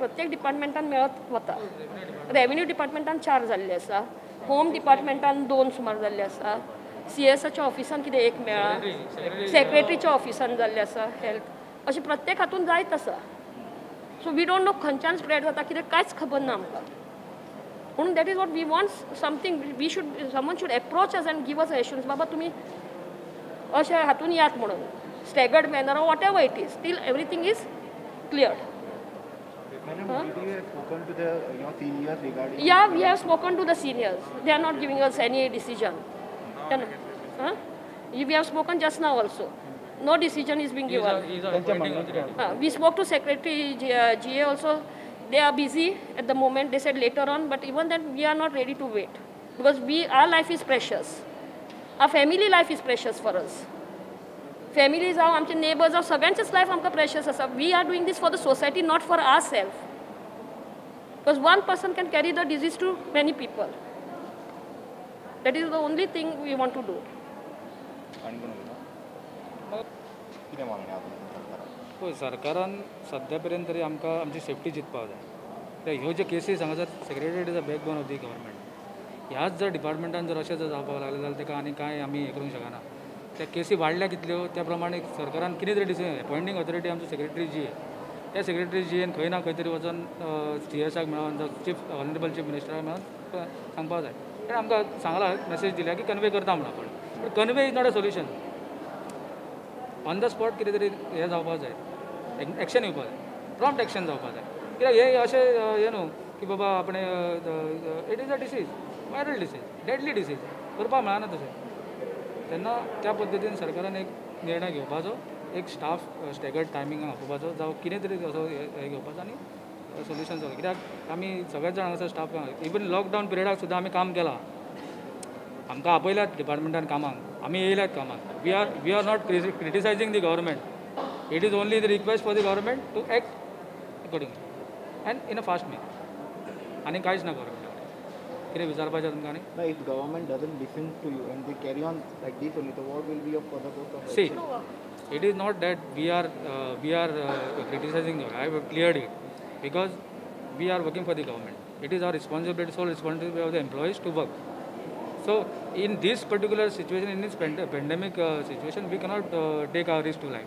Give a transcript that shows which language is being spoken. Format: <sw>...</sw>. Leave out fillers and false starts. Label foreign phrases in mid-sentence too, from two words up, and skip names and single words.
<kok>प्रत्येक डिपार्टमेंटान मेळत वता. रेव्हेन्यू डिपार्टमेंटान 4 जाल्ले आसा. होम डिपार्टमेंटान 2 सुमार जाल्ले आसा. CSच्या ऑफिसान कितें एक मेळ्ळा. सेक्रेटरीच्या ऑफिसान जाल्ले आसा. हेल्थ अशें प्रत्येक हातून जायत आसा.</kok> <en>so we don't know</en> <kok>खंयच्यान स्प्रेड जाता कितें कांयच खबर ना आमकां.</kok> <en>म्हणून that is what we want something. we should someone should approach us and give us assurance</en> <kok>बाबा तुमी अशें हातून यात म्हणून</kok> <en>staggered manner or whatever it is still everything is cleared. Yeah, we have spoken to the seniors. They are not giving us any decision. We have spoken just now also. No decision is being given. We spoke to Secretary GA also. They are busy at the moment. They said later on, but even then we are not ready to wait because our life is precious. Our family life is precious for us.</en> <kok>Families जावं आमचे नेबर्स जावं सगळ्यांचेच लायफ आमकां प्रेशियस आसा.</kok> <en>we are doing this for the society not for our self. because one person can carry the disease to many people. that is the only thing we want to do.</en> <kok>पळय सरकारान सद्या पर्यंत तरी आमकां आमची सेफ्टी चिंतपाक जाय. ह्यो जे केसीस हांगा जर</kok> <en>secretariat is a backbone of the government.</en> <kok>ह्याच जर डिपार्टमेंटान जर अशें जर जावपाक लागलें जाल्यार ताका आनी कांय आमी हें करूंक शकना. त्या केसी वाडल्या कितल्यो त्या प्रमाणे सरकारान कितें तरी</kok> <en>decision appointing authority</en> <kok>आमचो सेक्रेटरी जी त्या सेक्रेटरी जीएन खंय ना खंय तरी वचून CSक मेळोन जावं</kok> <en>honourable chief</en> <kok>मिनिस्टराक मेळोन सांगपाक जाय. ताणें आमकां सांगलां मॅसेज दिल्या की कन्वे करता म्हणून. पूण</kok> <en>convey is not a solution. on the spot</en> <kok>कितें तरी हें जावपाक जाय. एक्शन येवपाक जाय.</kok> <en>prompt action</en> <kok>जावपाक जाय. कित्याक हे अशें हें न्हू की बाबा आपणें</kok> <en>it is a disease viral disease deadly disease</en> <kok>करपाक मेळना तशें. तेन्ना त्या पद्दतीन सरकारान एक निर्णय घेवपाचो. एक स्टाफ स्टॅगर्ड टायमिंगाक आपोवपाचो जावं कितें तरी असो हें घेवपाचो आनी सोल्युशन जावं. कित्याक आमी सगळेच जाण हांगासर स्टाफ इवन लॉकडावन पिरियडाक सुद्दां आमी काम केलां. आमकां आपयल्यात डिपार्टमेंटान कामाक. आमी येयल्यात कामाक.</kok> <en>we are not criticising the government. it is only the request for the government to act accordingly and in a fast way.</en> <kok>आनी कांयच ना गव्हर्मेंटाक कितें विचारपाचें तुमकां आनी.</kok> <en>If government doesn't listen to you and they carry on like this only, so what will be your further course of See, action? it is not that we are criticizing you. I have cleared it because we are working for the government. It is our responsibility, sole responsibility of the employees to work. So in this particular situation, in this pandemic situation, we cannot take our risk to life.</en>